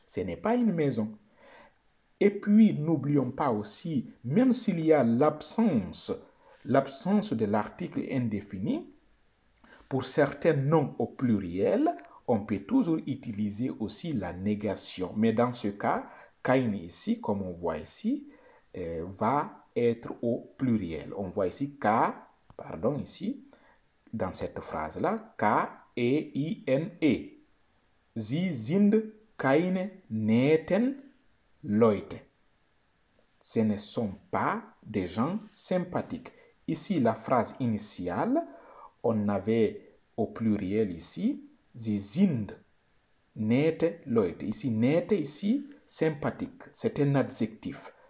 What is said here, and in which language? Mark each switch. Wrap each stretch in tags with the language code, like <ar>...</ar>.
<fr>Ce n'est pas une maison. Et puis, n'oublions pas aussi, même s'il y a l'absence de l'article indéfini, pour certains noms au pluriel, on peut toujours utiliser aussi la négation. Mais dans ce cas, kein ici, comme on voit ici, va être au pluriel. On voit ici ici, dans cette phrase-là, K-E-I-N-E.</fr> <de>Sie sind keine netten Leute.</de> <fr>Ce ne sont pas des gens sympathiques. Ici, la phrase initiale, on avait au pluriel ici,</fr> <de>sie sind nette Leute.</de> <fr>Ici, nette, ici, sympathique. C'est un adjectif.</fr>